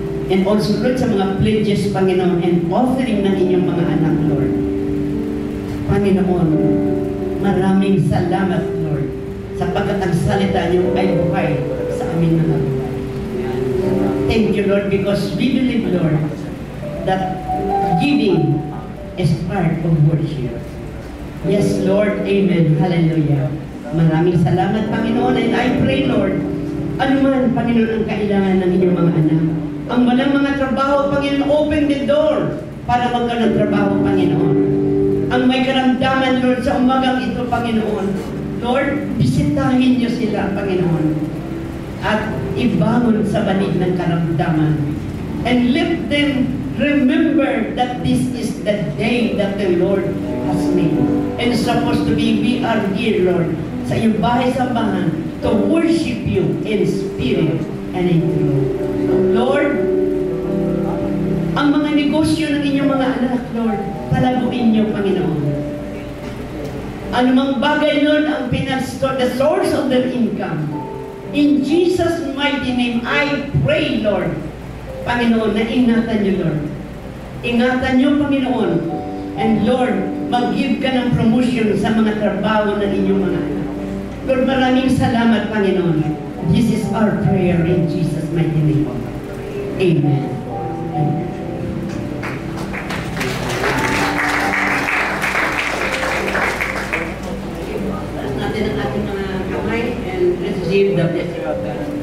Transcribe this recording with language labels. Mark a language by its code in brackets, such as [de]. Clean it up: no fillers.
[en] And also, [tl] Lord, sa mga pledges, Panginoon, and offering ng inyong mga anak, Lord. Panginoon, maraming salamat, Lord, sapagkat ang salita niyo ay buhay sa aming mga buhay. [en] Thank you, Lord, because we believe, Lord, that giving is part of worship. [tl] Yes, Lord. Amen. Hallelujah. Maraming salamat, Panginoon. [en] And I pray, [tl] Lord, anuman, Panginoon, ang kailangan ng inyong mga anak. Ang walang mga trabaho, Panginoon, [en] open the door [tl] para magkaroon ng trabaho, Panginoon. Ang may karamdaman, Lord, sa umagang ito, Panginoon. Lord, bisitahin niyo sila, Panginoon. At ibangon sa banig ng karamdaman. [en] And let them remember that this is the day that the Lord has made. And it's supposed to be, we are here, Lord, [tl] sa iyong bahay-sambahan [en] to worship you in spirit and in truth. [tl] Lord, ang mga negosyo ng inyong mga anak, Lord, palaguin niyo, Panginoon. Anumang bagay, Lord, ang pinastore, [en] the source of their income. In Jesus' mighty name, I pray, Lord, Panginoon, [tl] na ingatan niyo, [en] Lord. [tl] Ingatan niyo, Panginoon. And Lord, mag-give ka ng promotion sa mga trabaho ng inyong mga anak. Lord, maraming salamat, Panginoon. [en] This is our prayer in Jesus' mighty name. Amen. Amen. [tl] Taas natin ang ating mga kamay [en] and receive the blessing of God.